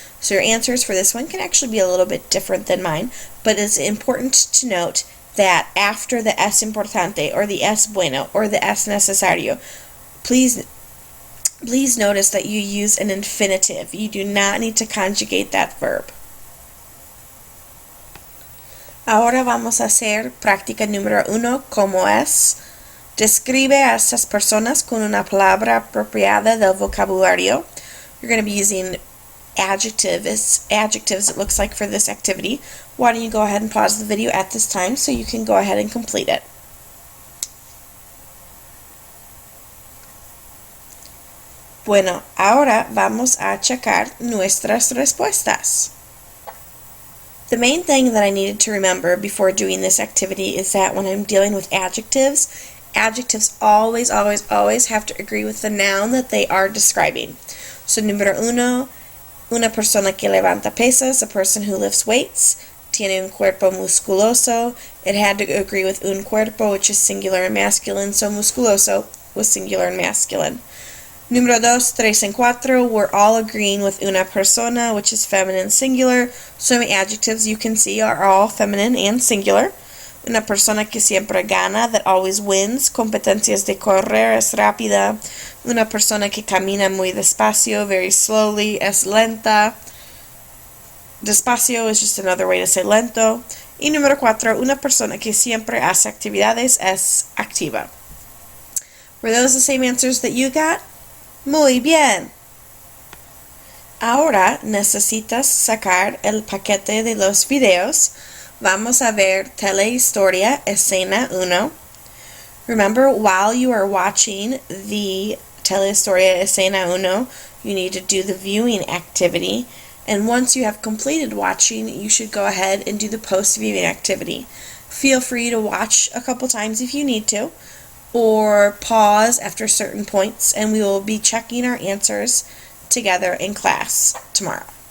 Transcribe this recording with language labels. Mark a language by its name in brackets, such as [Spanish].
[English] So your answers for this one can actually be a little bit different than mine, but it's important to note that after the es importante or the es bueno or the es necesario, please notice that you use an infinitive. You do not need to conjugate that verb. [Spanish] Ahora vamos a hacer práctica número 1, como es. Describe a estas personas con una palabra apropiada del vocabulario. [English] You're going to be using adjectives, it looks like, for this activity. Why don't you go ahead and pause the video at this time so you can go ahead and complete it. [Spanish] Bueno, ahora vamos a checar nuestras respuestas. [English] The main thing that I needed to remember before doing this activity is that when I'm dealing with adjectives, adjectives always, always, always have to agree with the noun that they are describing. [Spanish] So, número uno, una persona que levanta pesas, [English] a person who lifts weights. [Spanish] Tiene un cuerpo musculoso. [English] It had to agree with un cuerpo, which is singular and masculine, so musculoso was singular and masculine. Número dos, tres and cuatro, we're all agreeing with una persona, which is feminine singular, so my adjectives you can see are all feminine and singular. [Spanish] Una persona que siempre gana, [English] that always wins. [Spanish] Competencias de correr, es rápida. Una persona que camina muy despacio, [English] very slowly, [Spanish] es lenta. [English] Despacio is just another way to say lento. [Spanish] Y número cuatro, una persona que siempre hace actividades, es activa. [English] Were those the same answers that you got? [Spanish] Muy bien. Ahora necesitas sacar el paquete de los videos. Vamos a ver telehistoria, escena 1. [English] Remember, while you are watching the telehistoria, escena 1, you need to do the viewing activity. And once you have completed watching, you should go ahead and do the post-viewing activity. Feel free to watch a couple times if you need to, or pause after certain points, and we will be checking our answers together in class tomorrow.